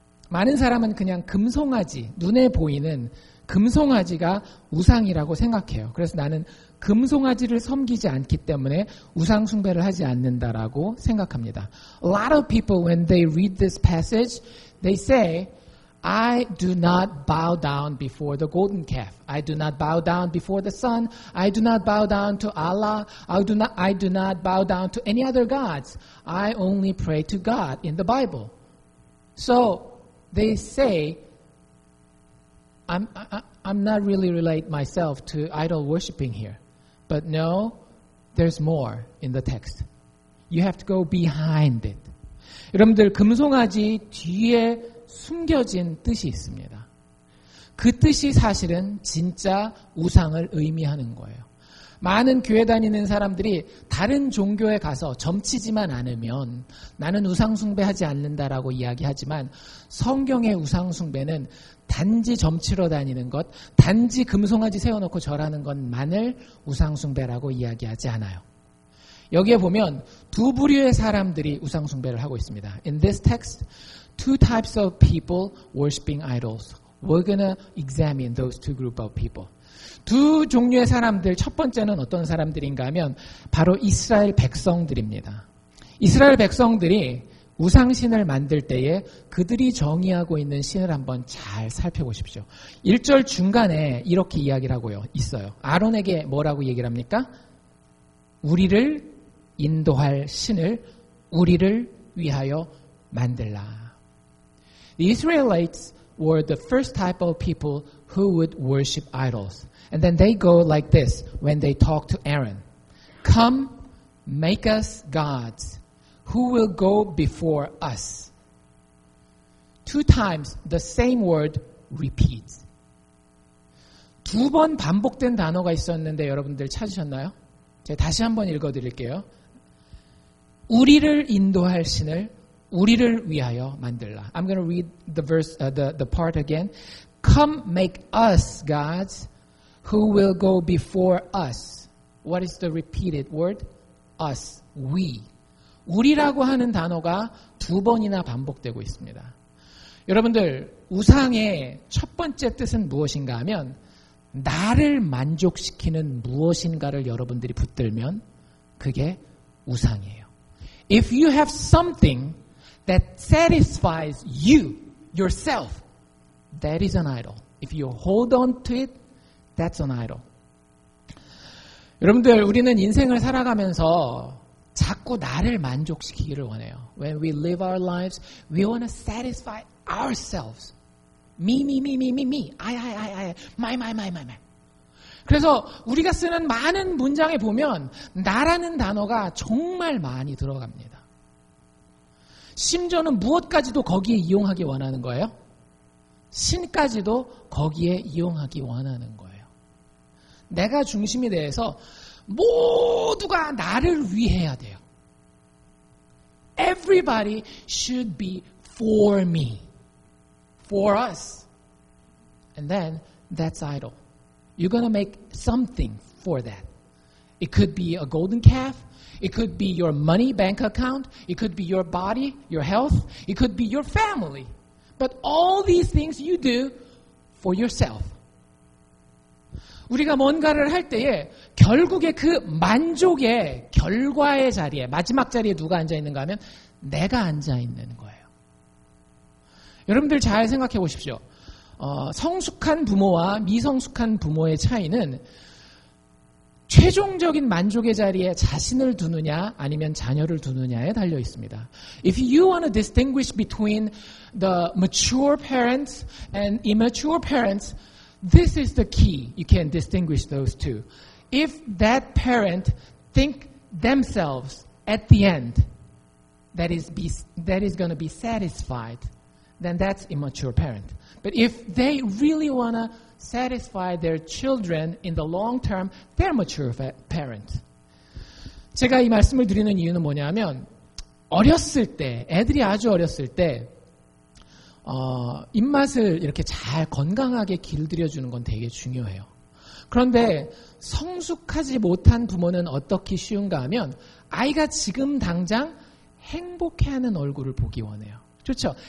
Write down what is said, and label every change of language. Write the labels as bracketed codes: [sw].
[ko] 많은 사람은 그냥 금송아지, 눈에 보이는 금송아지가 우상이라고 생각해요. 그래서 나는 금송아지를 섬기지 않기 때문에 우상 숭배를 하지 않는다라고 생각합니다. [en] A lot of people, when they read this passage, they say, I do not bow down before the golden calf. I do not bow down before the sun. I do not bow down to Allah. I do not bow down to any other gods. I only pray to God in the Bible. So they say, I'm not really relate myself to idol worshiping here. But no, there's more in the text. You have to go behind it. [ko] 여러분들 금송아지 뒤에 숨겨진 뜻이 있습니다. 그 뜻이 사실은 진짜 우상을 의미하는 거예요. 많은 교회 다니는 사람들이 다른 종교에 가서 점치지만 않으면 나는 우상 숭배하지 않는다라고 이야기하지만 성경의 우상 숭배는 단지 점치러 다니는 것, 단지 금송아지 세워놓고 절하는 것만을 우상 숭배라고 이야기하지 않아요. 여기에 보면 두 부류의 사람들이 우상 숭배를 하고 있습니다. [en] In this text, two types of people worshiping idols. We're gonna examine those two group of people. [ko] 두 종류의 사람들, 첫 번째는 어떤 사람들인가 하면 바로 이스라엘 백성들입니다. 이스라엘 백성들이 우상신을 만들 때에 그들이 정의하고 있는 신을 한번 잘 살펴보십시오. 1절 중간에 이렇게 이야기를 하고요. 있어요. 아론에게 뭐라고 얘기를 합니까? 우리를 인도할 신을 우리를 위하여 만들라. [en] The Israelites were the first type of people who would worship idols. And then they go like this when they talk to Aaron. Come, make us gods who will go before us. Two times the same word repeats. [ko] 두 번 반복된 단어가 있었는데 여러분들 찾으셨나요? 제가 다시 한번 읽어드릴게요. 우리를 인도할 신을 우리를 위하여 만들라. [en] I'm going to read the verse, the part again. Come, make us gods who will go before us. What is the repeated word? Us, we. [ko] 우리라고 하는 단어가 두 번이나 반복되고 있습니다. 여러분들, 우상의 첫 번째 뜻은 무엇인가 하면 나를 만족시키는 무엇인가를 여러분들이 붙들면 그게 우상이에요. [en] If you have something that satisfies you, yourself, that is an idol. If you hold on to it, that's an idol. [ko] 여러분들, 우리는 인생을 살아가면서 자꾸 나를 만족시키기를 원해요. [en] When we live our lives, we want to satisfy ourselves. Me. I. My. [ko] 그래서 우리가 쓰는 많은 문장에 보면 나라는 단어가 정말 많이 들어갑니다. 심지어는 무엇까지도 거기에 이용하기 원하는 거예요? 신까지도 거기에 이용하기 원하는 거예요. 내가 중심이 돼서 모두가 나를 위해야 돼요. [en] Everybody should be for me, for us. And then that's idol. You're going to make something for that. It could be a golden calf. It could be your money bank account. It could be your body, your health. It could be your family. But all these things you do for yourself. [ko] 우리가 뭔가를 할 때에 결국에 그 만족의 결과의 자리에, 마지막 자리에 누가 앉아있는가 하면 내가 앉아있는 거예요. 여러분들 잘 생각해 보십시오. 성숙한 부모와 미성숙한 부모의 차이는 최종적인 만족의 자리에 자신을 두느냐 아니면 자녀를 두느냐에 달려 있습니다. [en] If you want to distinguish between the mature parents and immature parents, this is the key. You can distinguish those two. If that parent think themselves at the end that is going to be satisfied, then that's immature parent. But if they really want to satisfy their children in the long term, they're mature parent. [ko] 제가 이 말씀을 드리는 이유는 뭐냐면 어렸을 때, 애들이 아주 어렸을 때 입맛을 이렇게 잘 건강하게 길들여주는 건 되게 중요해요. 그런데 성숙하지 못한 부모는 어떻게 쉬운가 하면 아이가 지금 당장 행복해하는 얼굴을 보기 원해요. 좋죠?